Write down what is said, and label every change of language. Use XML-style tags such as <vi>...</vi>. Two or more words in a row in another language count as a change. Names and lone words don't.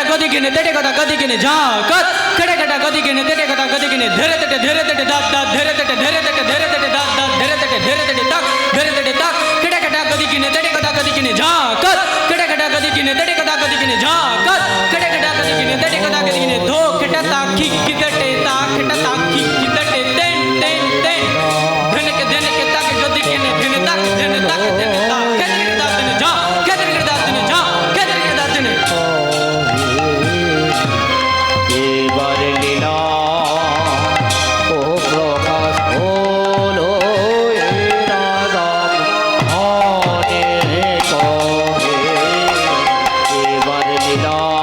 <bn>গদি কিনে তেটে কাটা গদি কিনে যা কত কেটে কাটা গদি কিনে তেটে কাটা গদি কিনে ধরে তেটে দাদ দাদ ধরে তেটে ধরে তেটে ধরে তেটে দাদ দাদ ধরে তেটে তাক ধরে তেটে তাক কেটে কাটা গদি কিনে তেটে কাটা গদি কিনে যা কত কেটে কাটা গদি কিনে তেটে কাটা গদি কিনে যা কত কেটে কাটা গদি কিনে তেটে কাটা গদি কিনে ধো কেটা তাক কি তেটে তাক কেটা তাক কি তেটে তেন তেন তেন धन के तक गति के ने धन तक धन तक धन तक कहते के दात ने जा कहते के दात ने जा कहते के दात ने এবার লীলা ও প্রকাশ হলো এ রাধামোহনে কহে এবার লীলা</bn>